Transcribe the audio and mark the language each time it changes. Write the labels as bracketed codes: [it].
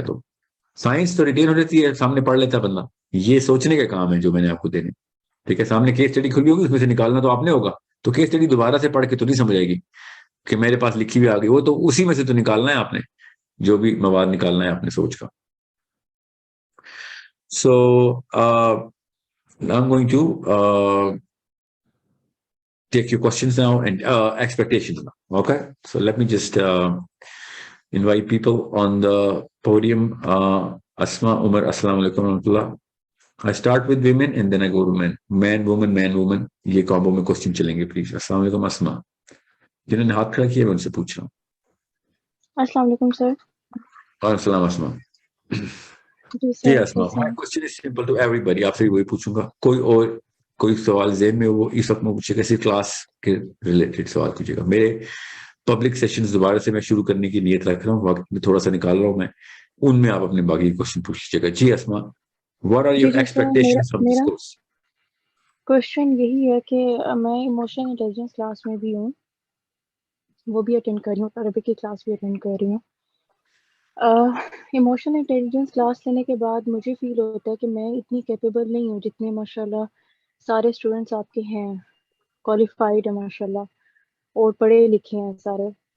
[ur] تو سائنس تو ریٹین ہو جاتی ہے, سامنے پڑھ لیتا بندہ, یہ سوچنے کا کام ہے جو میں نے آپ کو دینے. ٹھیک ہے, سامنے کیس اسٹڈی کھلی ہوگی, اس میں سے نکالنا تو آپ نے ہوگا, تو کیس اسٹڈی دوبارہ سے پڑھ کے تو نہیں سمجھ آئے گی کہ میرے پاس لکھی ہوئی آ گئی, وہ تو اسی میں سے تو نکالنا ہے آپ نے, جو بھی مواد نکالنا ہے آپ نے سوچ کا. [en] So I'm going to take your questions now and expectations now. Okay, so let me just invite people on the podium. Asma, Umar, Assalamu alaikum warahmatullah. I start with women and then I go to men. Man, woman, man, woman. [ur] یہ combo میں question چلیں گے please. السلام علیکم اسما, جنہوں نے ہاتھ کھڑا کیا میں ان سے پوچھ رہا ہوں. السلام علیکم سر. وعلیکم السلام اسما. [en] جی Asma, my question is simple to everybody. [ur] آپ سے وہی پوچھوں گا, کوئی سوال ذہن میں وہ اس وقت میں پوچھے گا, صرف کلاس کے ریلیٹڈ سوال پوچھے گا. میرے پبلک سیشنز دوبارہ سے میں شروع کرنے کی نیت رکھ رہا ہوں, وقت میں تھوڑا سا نکال رہا ہوں میں, ان میں آپ اپنے باقی کوشچن پوچھ لیجیے گا. [en] جی Asma, what are your expectations from this course? [ur] Question یہی ہے کہ میں ایموشنل انٹیلیجنس کلاس میں بھی ہوں, وہ بھی اٹینڈ کر رہی ہوں, عربک کی کلاس بھی اٹینڈ کر رہی ہوں. ایموشنل انٹیلیجنس کلاس لینے کے بعد مجھے فیل ہوتا ہے کہ میں اتنی کیپیبل نہیں ہوں جتنے ماشاءاللہ سارے اسٹوڈنٹس آپ کے ہیں, کوالیفائڈ ہیں ماشاءاللہ اور پڑھے لکھے ہیں سارے.